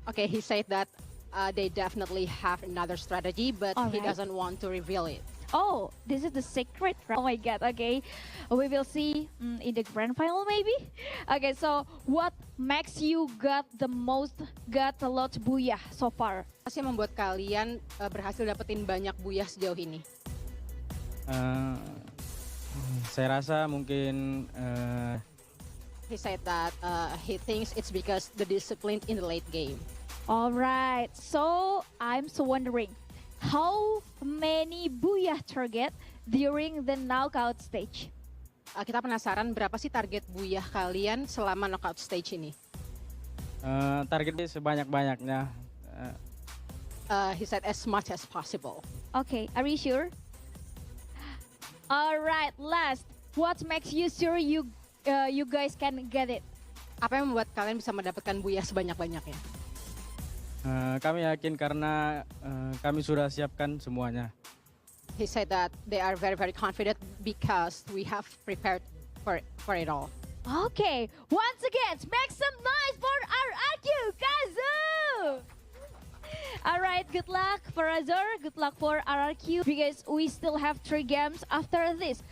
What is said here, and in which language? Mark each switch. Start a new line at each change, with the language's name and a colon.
English: Okay, he said that they definitely have another strategy, but he doesn't want to reveal it. Oh, this is the secret. Oh my God. Okay, we will see in the grand final maybe. Okay, so what makes you got a lot booyah so far?
Indonesian: Apa sih membuat kalian berhasil dapetin banyak booyah sejauh ini? Saya rasa mungkin.
English: He said that he thinks it's because the discipline in the late game. All right, so I'm so wondering, how many booyah target during the knockout stage?
Indonesian: Kita penasaran berapa sih target booyah kalian selama knockout stage ini? Targetnya sebanyak-banyaknya.
English: He said as much as possible. Okay, are you sure? All right, last, what makes you sure you guys can get it?
Indonesian: Apa yang membuat kalian bisa mendapatkan booyah sebanyak-banyaknya? Kami yakin karena kami sudah siapkan semuanya.
English: He said that they are very, very confident because we have prepared for it all. Okay, once again, make some noise for RRQ Kazu! All right, good luck for Azor, good luck for RRQ because we still have 3 games after this.